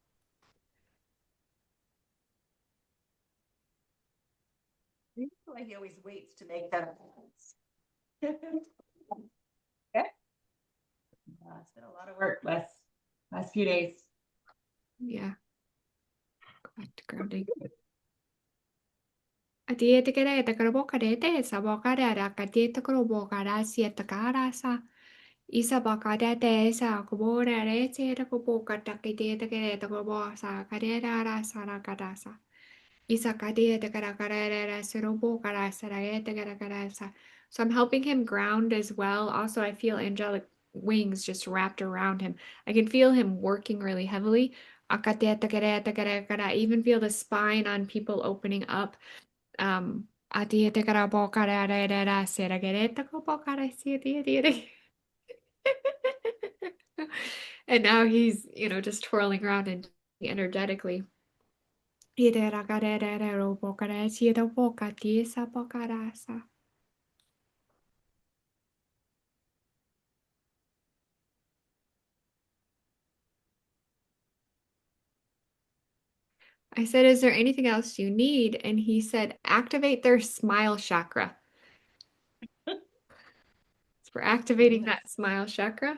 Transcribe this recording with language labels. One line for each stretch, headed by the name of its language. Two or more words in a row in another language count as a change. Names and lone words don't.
English: I feel like he always waits to make that okay. It's been a lot of work last few days. Yeah. Go back to grounding. Adiete kere te karo boka de te sa boka de ra ka te karo boka ra si te kara sa isa boka de te sa ko bo re te te ko boka ta ke te kere te ko bo sa ka de ra sa ra ka da sa isa ka te kara kara ra sa ro boka ra sa ra te kara sa. So I'm helping him ground as well. Also, I feel angelic wings just wrapped around him. I can feel him working really heavily. I even feel the spine on people opening up. Ati kara boka ra ra ra ra se ra gere te ko boka ra si ti. And now he's, just twirling around and energetically. Ire ra ga re re re ro boka ra si ro boka ti sa boka ra sa. I said, is there anything else you need? And he said, activate their smile chakra. So we're activating that smile chakra.